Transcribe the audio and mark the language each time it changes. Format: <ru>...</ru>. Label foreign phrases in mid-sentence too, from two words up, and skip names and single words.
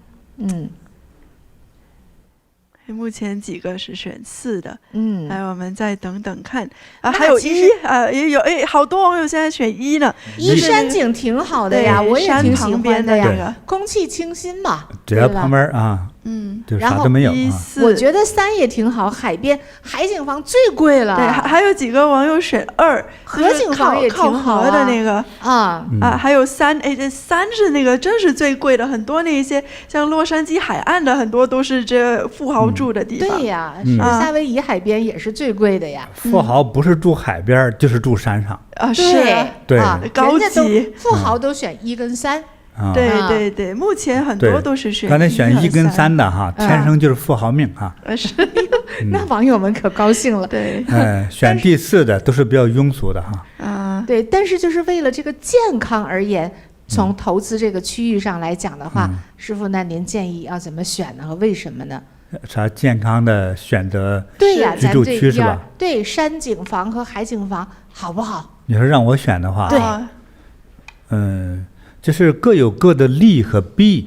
<zh>目前幾個是選4的，來我們再等等看啊，還有也有好多網友現在選1呢。 1山景挺好的呀，我也挺喜歡的呀，空氣清新嘛，只要旁邊啊，就啥都沒有。我覺得3也挺好，海邊海景房最貴了。對，還有幾個網友選2，河景房也挺好的那個還有3，這3是那個真是最貴的，很多那些像洛杉磯海岸的很多都是這富豪住的地方。對呀，夏威夷海邊也是最貴的呀。富豪不是住海邊就是住山上啊，是，對，高級。富豪都選1跟3。對，目前很多都是選1和3。剛才選1跟3的哈，天生就是富豪命哈。是，那網友們可高興了。對，選第4的都是比較庸俗的哈。對，但是就是為了這個健康而言，從投資這個區域上來講的話，師傅，那您建議要怎麼選呢？和為什麼呢？啥健康的選擇？對呀，居住區是吧？對，山景房和海景房好不好？你說讓我選的話，對，就是各有各的利和弊。</zh>